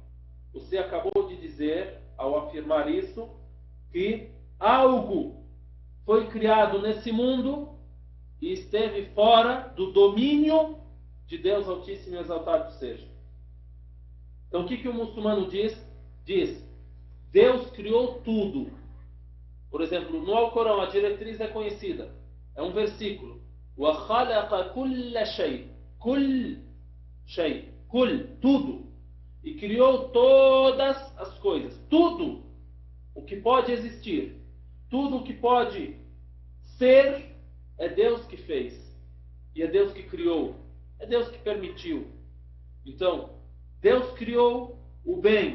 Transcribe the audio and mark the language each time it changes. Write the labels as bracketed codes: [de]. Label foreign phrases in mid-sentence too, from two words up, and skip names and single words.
[pt] Você acabou de dizer, ao afirmar isso, que algo foi criado nesse mundo e esteve fora do domínio de Deus Altíssimo e Exaltado seja. Então o que o muçulmano diz? Diz, Deus criou tudo. Por exemplo, no Alcorão a diretriz é conhecida. É um versículo. [ar] وَخَلَقَ كُلَّ شَيْءٍ كُلْ شَيْءٍ كُلْ [pt] tudo. E criou todas as coisas. Tudo o que pode existir. Tudo o que pode ser. É Deus que fez. E é Deus que criou. É Deus que permitiu. Então, Deus criou o bem.